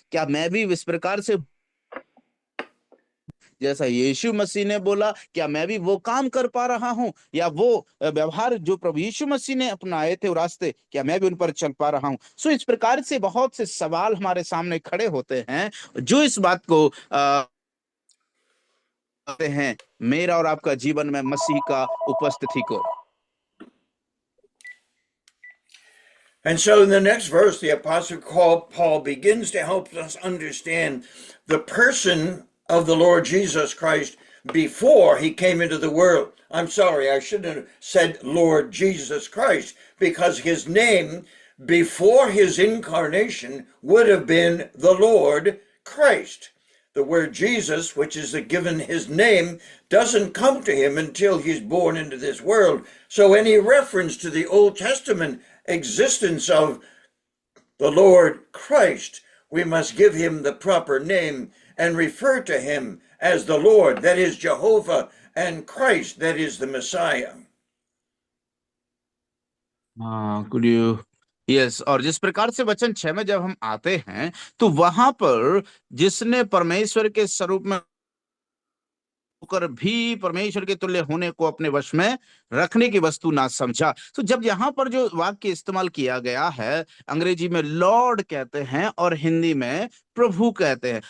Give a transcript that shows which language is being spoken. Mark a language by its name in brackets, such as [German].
[Hindi] क्या मैं भी इस प्रकार से जैसा यीशु मसीह ने बोला, क्या मैं भी वो काम कर पा रहा हूं, या वो व्यवहार जो प्रभु यीशु मसीह ने अपनाए थे वो रास्ते, क्या मैं भी उन पर चल पा रहा हूं? सो इस प्रकार से बहुत से सवाल हमारे सामने खड़े होते हैं जो इस बात को हैं मेरा और आपका जीवन में मसीह का उपस्थिति को। [English] And so in the next verse, the Apostle Paul begins to help us understand the person of the Lord Jesus Christ before he came into the world. I'm sorry, I shouldn't have said Lord Jesus Christ, because his name before his incarnation would have been the Lord Christ. The word Jesus, which is given his name, doesn't come to him until he's born into this world. So any reference to the Old Testament existence of the Lord Christ, we must give him the proper name and refer to him as the Lord, that is Jehovah, and Christ, that is the Messiah. हाँ, could you, yes. [Hindi] और जिस प्रकार से वचन 6 में जब हम आते हैं, तो वहां पर जिसने परमेश्वर के स्वरूप में होकर भी परमेश्वर के तुल्य होने को अपने वश में रखने की वस्तु ना समझा। तो जब यहाँ पर जो वाक्य इस्तेमाल किया गया है, अंग्रेजी में लॉर्ड कहते हैं और हिंदी में प्रभु कहते हैं।